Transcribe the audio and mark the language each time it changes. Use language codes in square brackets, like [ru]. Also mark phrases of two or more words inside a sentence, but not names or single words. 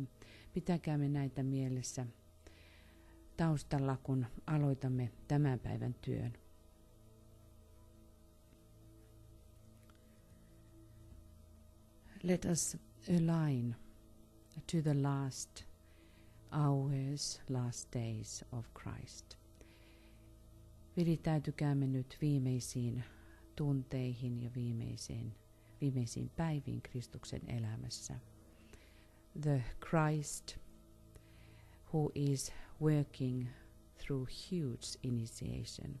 [fi] Pitäkäämme näitä mielessä taustalla, kun aloitamme tämän päivän työn. [en] Let us align to the last hours, last days of Christ. [fi] Virittäytykäämme nyt viimeisiin tunteihin ja viimeisiin päiviin Kristuksen elämässä. [en] The Christ who is working through huge initiation.